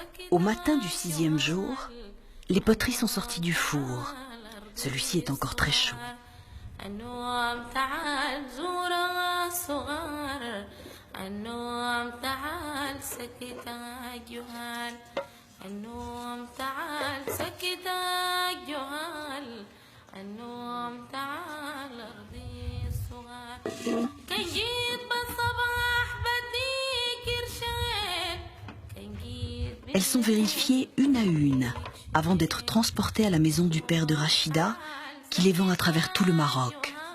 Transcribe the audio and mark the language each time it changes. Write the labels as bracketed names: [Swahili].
[French] Au matin du 6e jour, les poteries sont sorties du four. Celui-ci est encore très chaud. [Arabic] النوم تعال زورها صغار النوم تعال سكتها جهال النوم تعال سكتها جهال النوم تعال أرضي الصغار كي جيت بالصباح بديك إرشاد كي جيت. [French] Elles sont vérifiées une à une avant d'être transportées à la maison du père de Rachida, qui les vend à travers tout le Maroc.